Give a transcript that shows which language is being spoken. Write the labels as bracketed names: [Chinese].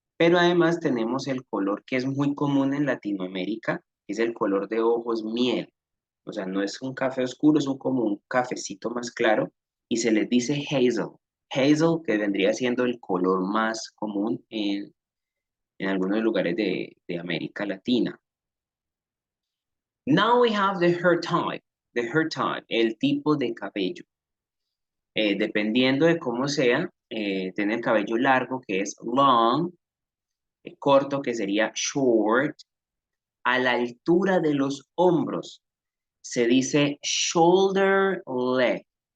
[Spanish] Pero además tenemos el color que es muy común en Latinoamérica, que es el color de ojos miel. O sea, no es un café oscuro, es como un cafecito más claro y se les dice hazel. Hazel, que vendría siendo el color más común en algunos lugares de América Latina. [English] Now we have the hair type. [Spanish] The hair type, el tipo de cabello. Dependiendo de cómo sea, tiene el cabello largo, que es long, corto, que sería short, a la altura de los hombros, se dice shoulder length.